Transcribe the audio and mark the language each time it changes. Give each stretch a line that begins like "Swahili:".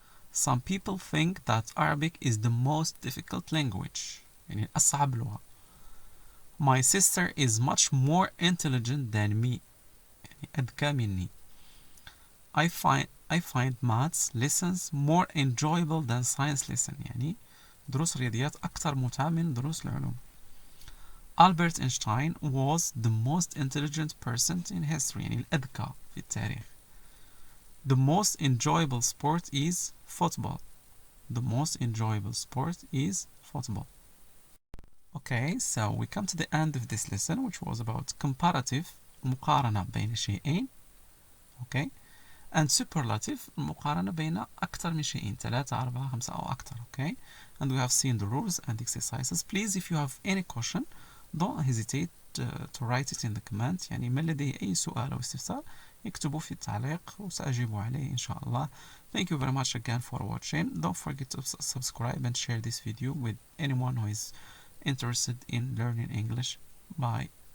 English: Some people think that Arabic is the most difficult language.
Arabic: يعني أصعب لغة.
English: My sister is much more intelligent than me.
Arabic: يعني أذكى مني.
English: I find maths lessons more enjoyable than science lesson.
Arabic: يعني دروس الرياضيات أكثر متعة من دروس العلوم.
English: Albert Einstein was the most intelligent person in history.
Arabic: يعني الأذكى في التاريخ.
English: The most enjoyable sport is football. The most enjoyable sport is football. Okay, so we come to the end of this lesson, which was about comparative,
Arabic: مقارنة بين شيئين.
English: Okay, and superlative,
Arabic: المقارنة بين أكثر من شيئين 3 4 5 أو أكثر.
English: Okay, and we have seen the rules and exercises. Please, if you have any question, don't hesitate to write it in the comment.
Arabic: يعني من لديه أي سؤال أو استفسار اكتبوا في التعليق وسأجيب عليه إن شاء الله. Thank you very much again for watching. Don't forget to subscribe and share this video with anyone who is interested in learning English. Bye.